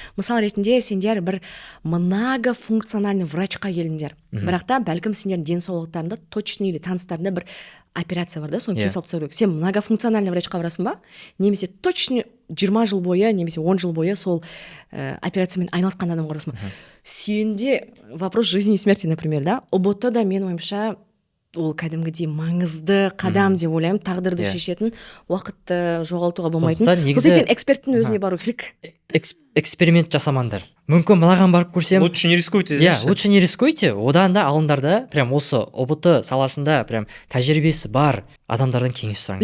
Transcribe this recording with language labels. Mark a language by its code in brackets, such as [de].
[kk] Мысал ретінде сендер бір многофункциональный врачқа келіңдер. Бірақ та бәлкім сендердің денсаулықтарында [ru] точный или [kk] таныстарында бір операция бар да, соны кесе алып тастау керек. Сен многофункциональный врачқа барасың ба? Немесе точно 20 жыл бойы, немесе 10 жыл бойы сол операциямен айналысқан адам барасың ба? [ru] Сенде вопрос жизни и смерти, например, да? [kk] ОБТ да менің ойымша ол кәдімгідей маңызды қадам деп ойлаймын, тағдырды шешетін, уақытты жоғалтуға болмайтын. Сол себептен эксперттің өзіне бару керек. Эксперимент жасамаңдар. Мүмкін мынаған барып көрсем. [ru] Лучше не рискуйте. Лучше не рискуйте. [kk] Одан да алындарда прям осы ОБТ саласында прям тәжірибесі бар адамдардан кеңес сұраңдар.